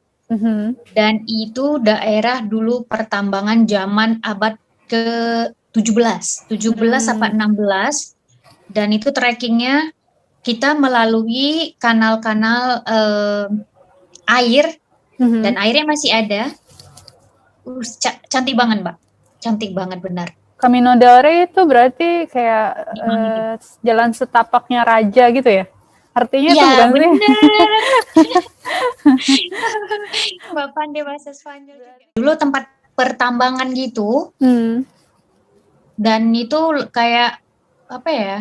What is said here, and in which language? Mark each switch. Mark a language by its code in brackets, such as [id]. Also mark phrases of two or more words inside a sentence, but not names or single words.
[id] Dan itu daerah dulu pertambangan zaman abad ke-17 apa 16. Dan itu trekkingnya kita melalui kanal-kanal air. Dan airnya masih ada. Cantik banget Mbak. Cantik banget benar. Camino del Rey itu berarti kayak jalan setapaknya raja gitu ya? Artinya itu bukan sih? Mbak pandai bahasa Spanyol juga. Dulu tempat pertambangan gitu. Dan itu kayak apa ya?